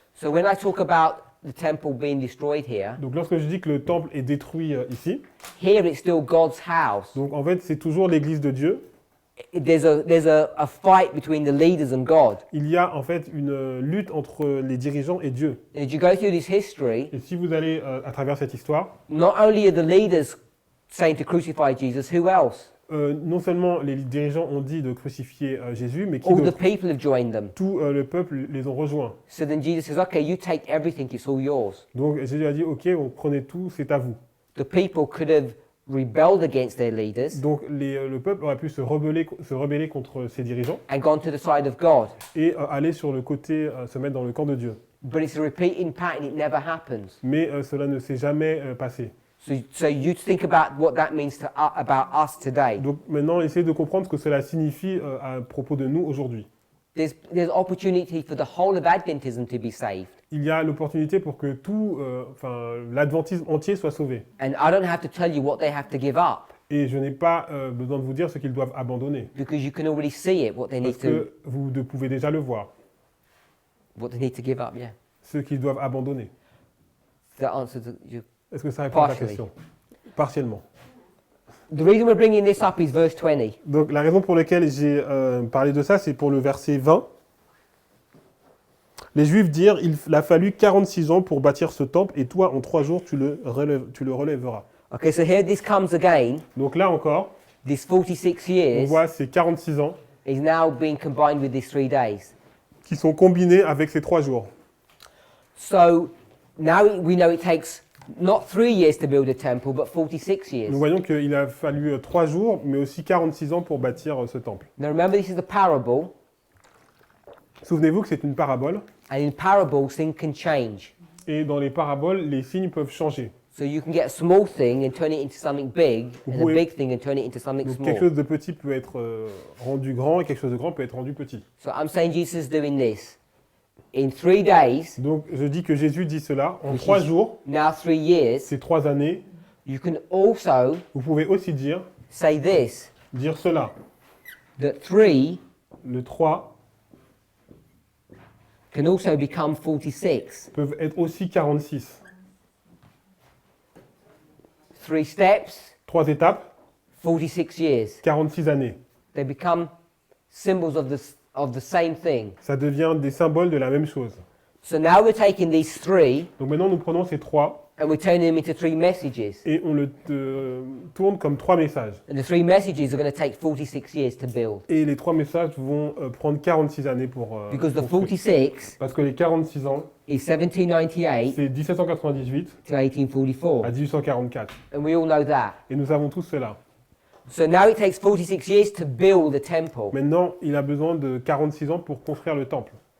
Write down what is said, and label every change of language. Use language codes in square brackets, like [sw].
[en] So when I talk about the temple being destroyed here, [fr] Donc lorsque je dis que le temple est détruit ici, [en] here it's still God's house. [fr] donc en fait c'est toujours l'église de Dieu. [en] There's a fight between the leaders and God. [fr] Il y a en fait une lutte entre les dirigeants et Dieu. [en] And as you go through this history, [fr] Et si vous allez à travers cette histoire, [en] not only are the leaders saying to crucify Jesus, who else? [fr] non seulement les dirigeants ont dit de crucifier Jésus, mais qui [en] All the [fr] d'autre? [en] people have joined them. [fr] Tout le peuple les ont rejoints. [en] So then Jesus says, okay, you take everything, it's all yours. [fr] Donc Jésus a dit, ok, on prenez tout, c'est à vous. [en] The people could have rebelled against their leaders [fr] Donc le peuple aurait pu se rebeller contre ses dirigeants [en] and gone to the side of God. [fr] et aller sur le côté, se mettre dans le camp de Dieu. [en] But it's a repeating pattern, it never happens. [fr] Mais cela ne s'est jamais passé. [en] So you think about what that means to about us today. [fr] Donc maintenant, essayez de comprendre ce que cela signifie à propos de nous aujourd'hui. [en] There's opportunity for the whole of Adventism to be saved. [fr] Il y a l'opportunité pour que tout, l'adventisme entier soit sauvé. [en] And I don't have to tell you what they have to give up [fr] Et je n'ai pas besoin de vous dire ce qu'ils doivent abandonner, [en] because you can already see it, what they [fr] parce [en] need to [fr] que vous pouvez déjà le voir, [en] give up, yeah. [fr] ce qu'ils doivent abandonner. [en] The answer to your [fr] Est-ce que ça répond à ta [en] Partially. [fr] question? Partiellement. [en] The reason we're bringing this up is verse 20. [fr] Donc la raison pour laquelle j'ai parlé de ça, c'est pour le verset 20. Les Juifs dirent, il a fallu 46 ans pour bâtir ce temple, et toi, en 3 jours, tu le relèveras. [en] Okay, so here this comes again. [fr] Donc là encore, [en] This 46 [fr] on [en] years [fr] voit ces 46 ans [en] is now being combined with these 3 days. [fr] qui sont combinés avec ces 3 jours. [en] So now we know it takes not 3 years to build a temple, but 46 years. [fr] Nous voyons qu'il a fallu 3 jours, mais aussi 46 ans pour bâtir ce temple. [en] Now remember, this is a parable, [fr] Souvenez-vous que c'est une parabole, [en] and in parables, things can change. [fr] et dans les paraboles, les signes peuvent changer. [en] So you can get a small thing and turn it into something big, and a [fr] Oui. [en] big thing and turn it into something [fr] Donc [en] small. [fr] quelque chose de petit peut être rendu grand, et quelque chose de grand peut être rendu petit. [en] So I'm saying Jesus is doing this. In 3 days, [fr] Donc je dis que Jésus dit cela, en [en] Which 3 is- [fr] jours, [en] now 3 years, [fr] ces 3 années, [en] you can also [fr] vous pouvez aussi dire cela, [en] that 3 [fr] le 3 [en] can also become 46. [fr] peuvent être aussi 46. [en] 3 steps, [fr] 3 étapes, [en] 46 years. [fr] 46 années. [en] They become symbols of the same thing. [fr] Ça devient des symboles de la même chose. [en] So now we're taking these 3 [fr] Donc maintenant nous prenons ces 3 [en] and we're turning them into 3 messages. [fr] et on le tourne comme 3 messages. [en] And the 3 messages are going to take 46 years to build. [fr] Et les 3 messages vont prendre 46 années pour [en] Because the [fr] construire. [en] 46 [fr] Parce que les 46 ans, [en] is 1798 [fr] c'est 1798 [en] to 1844. [fr] à 1844. [en] And we all know that. [fr] Et nous savons tous cela. [en] So now it takes 46 years to build the temple. [fr] Maintenant, il a besoin de 46 ans pour construire le temple.